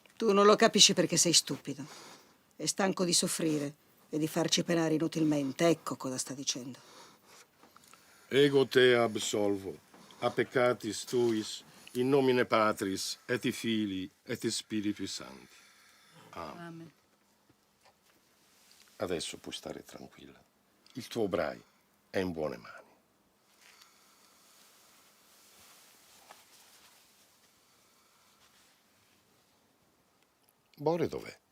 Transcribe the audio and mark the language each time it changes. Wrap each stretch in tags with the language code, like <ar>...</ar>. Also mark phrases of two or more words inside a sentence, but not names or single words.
<it>Tu non lo capisci perché sei stupido. È stanco di soffrire e di farci penare inutilmente. Ecco cosa sta dicendo.</it> <la>Ego te absolvo, a peccatis tuis, in nomine Patris, et Filii, et Spiritui Sancti. Amen. Amen.</la> <it>Adesso puoi stare tranquilla. Il tuo Brai è in buone mani. Bore dov'è?</it>